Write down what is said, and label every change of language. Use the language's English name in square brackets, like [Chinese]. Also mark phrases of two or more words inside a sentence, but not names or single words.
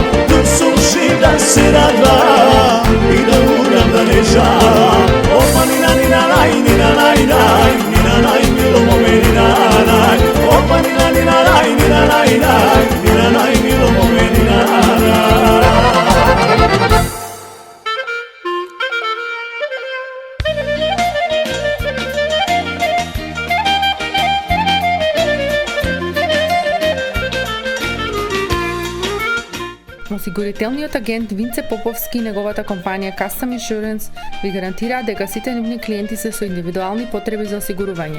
[Macedonian] Tu sam živ da se radvam i da umram da ne žalam. Opa, nina, nina, naj, nina, naj, naj, nina, naj, milo mome, nina, naj. Opa, nina, nina, naj, nina, naj, naj, nina, naj, milo mome, nina, naj. Осигурителниот агент Винце Поповски и неговата компанија Custom Insurance ви гарантираат дека сите нивни клиенти се со индивидуални потреби за осигурување.